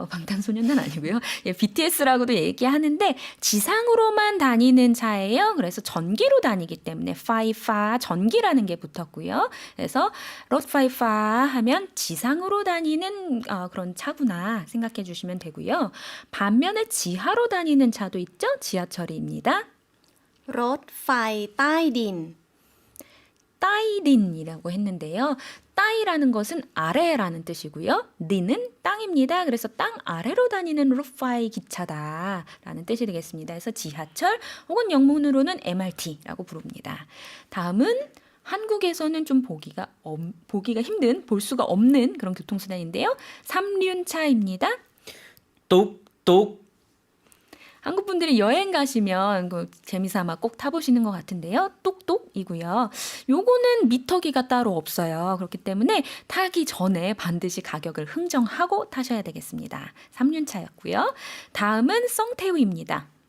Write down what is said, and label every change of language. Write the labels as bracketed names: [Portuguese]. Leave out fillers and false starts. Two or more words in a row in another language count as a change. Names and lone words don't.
[Korean] 방탄소년단 아니고요. 예, BTS라고도 얘기하는데 지상으로만 다니는 차예요. 그래서 전기로 다니기 때문에 파이파 전기라는 게 붙었고요. 그래서 롯파이파 하면 지상으로 다니는 그런 차구나 생각해 주시면 되고요. 반면에 지하로 다니는 차도 있죠. 지하철입니다. [Thai] รถไฟใต้ดิน [Korean] 따이린이라고 했는데요. 따이라는 것은 아래라는 뜻이고요. 린은 땅입니다. 그래서 땅 아래로 다니는 로파이 기차다라는 뜻이 되겠습니다. 그래서 지하철 혹은 영문으로는 MRT라고 부릅니다. 다음은 한국에서는 좀 보기가 힘든, 볼 수가 없는 그런 교통수단인데요. 삼륜차입니다. [Thai] ตุ๊กตุ๊ก [Korean] 한국 분들이 여행 가시면 재미삼아 꼭 타보시는 것 같은데요. 똑똑이고요. 요거는 미터기가 따로 없어요. 그렇기 때문에 타기 전에 반드시 가격을 흥정하고 타셔야 되겠습니다. 3륜차였고요. 다음은 썽태우입니다.